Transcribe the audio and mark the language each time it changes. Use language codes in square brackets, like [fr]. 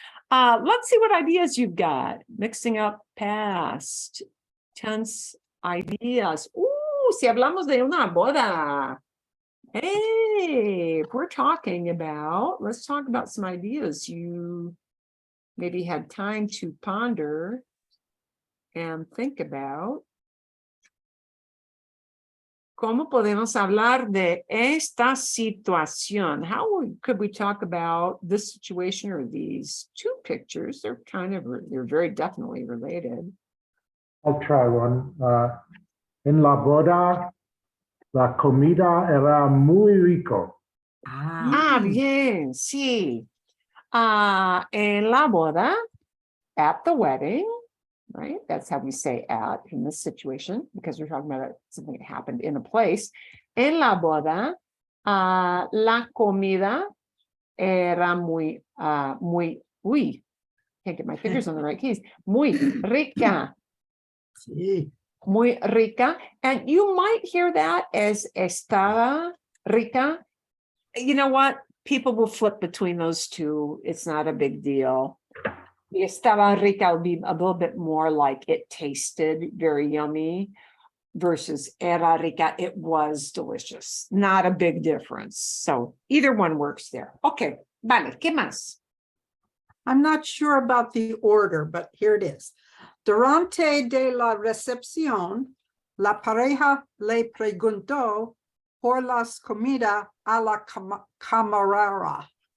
[en] Let's see what ideas you've got. Mixing up past tense ideas. [es] Si hablamos de una boda. [en] Hey, if we're talking about, let's talk about some ideas you maybe had time to ponder and think about. [es] ¿Cómo podemos hablar de esta situación? [en] How could we talk about this situation or these two pictures? They're very definitely related. I'll try one. [es] En la boda, la comida era muy rico. Bien, sí. En la boda, [en] at the wedding, right? That's how we say at in this situation, because we're talking about something that happened in a place. [es] En la boda, la comida era muy, [en] can't get my fingers on the right keys. [es] Muy rica. Sí. Muy rica. [en] And you might hear that as estaba rica. You know what? People will flip between those two. It's not a big deal. The estaba rica would be a little bit more like it tasted very yummy versus era rica. It was delicious. Not a big difference. So either one works there. [es] Okay. Vale. ¿Qué más? [en] I'm not sure about the order, but here it is. [es] Durante de la recepción, la pareja le preguntó por las comidas a la camarera.